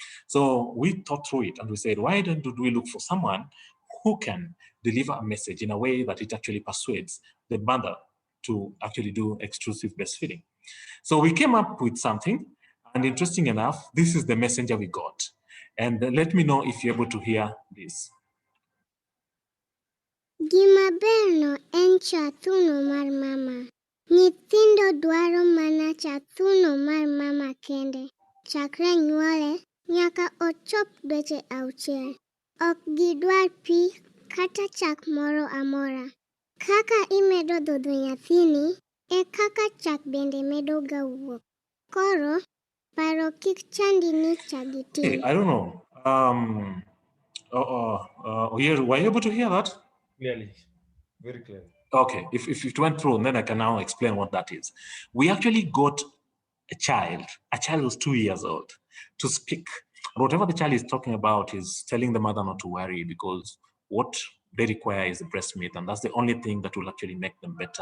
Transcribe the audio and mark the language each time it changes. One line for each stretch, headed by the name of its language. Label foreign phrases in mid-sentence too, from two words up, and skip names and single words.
English: So we thought through it and we said, why don't we look for someone who can deliver a message in a way that it actually persuades the mother to actually do exclusive breastfeeding? So we came up with something, and interesting enough, this is the messenger we got. And let me know if you're able to hear this.
Luo (Kenya and Tanzania): Gima berno en chathuno mar mama. Nyithindo dwaro mana chathuno mar mama kende. Chakre nyuole nyaka ochop dweche 6. Ok gidwar pi kata chak moro amora. Kaka imedo dhodho nyathini, e kaka chak bende medo ga wuok. Koro, paro kik chandi ni chagi tin.
English: Hey, I don't know. Here, were you able to hear that? Clearly, very clearly. Okay, if it went through, then I can now explain what that is. We actually got a child was 2 years old, to speak. And whatever the child is talking about is telling the mother not to worry, because what they require is the breast milk, and that's the only thing that will actually make them better.